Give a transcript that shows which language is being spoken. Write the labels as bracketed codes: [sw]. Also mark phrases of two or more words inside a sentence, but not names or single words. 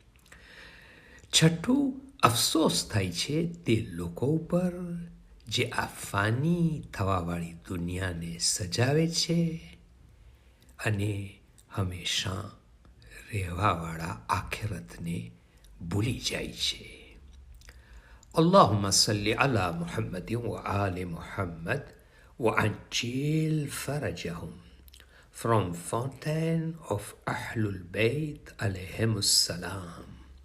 [gu] છઠ્ઠું, અફસોસ થાય છે તે લોકો ઉપર જે આ ફાની થવાવાળી દુનિયાને સજાવે છે અને હંમેશા રહેવાવાળા આખેરતને ભૂલી જાય છે. [ar] اللهم صل على محمد وآل محمد وعجل فرجهم. [en] From Fountain of Ahlul Bayt [ar] عليهم السلام.